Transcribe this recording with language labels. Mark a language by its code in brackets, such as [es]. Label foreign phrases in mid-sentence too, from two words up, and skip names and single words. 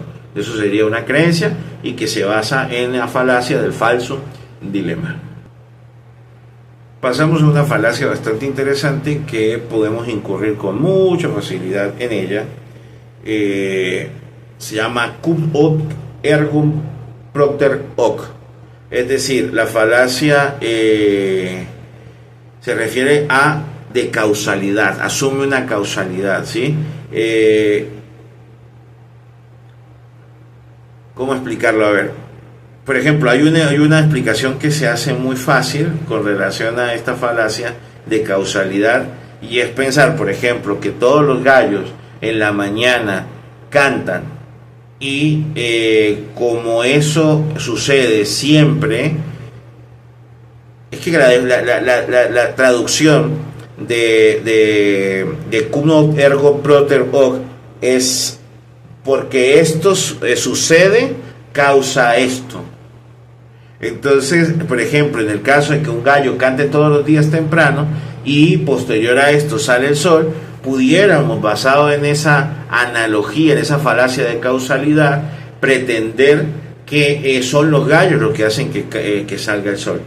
[es] Eso sería una creencia, y que se basa en la falacia del falso dilema. Pasamos a una falacia bastante interesante que podemos incurrir con mucha facilidad en ella. [la] Se llama cum hoc ergo propter hoc. [es] Es decir, la falacia se refiere a de causalidad, asume una causalidad, ¿sí? ¿Cómo explicarlo? A ver, por ejemplo, hay una explicación que se hace muy fácil con relación a esta falacia de causalidad, y es pensar, por ejemplo, que todos los gallos en la mañana cantan, y como eso sucede siempre, es que la traducción de [la] cum hoc ergo propter hoc [es] es porque esto sucede, causa esto. Entonces, por ejemplo, en el caso de que un gallo cante todos los días temprano y posterior a esto sale el sol, pudiéramos, basado en esa analogía, en esa falacia de causalidad, pretender que son los gallos los que hacen que salga el sol.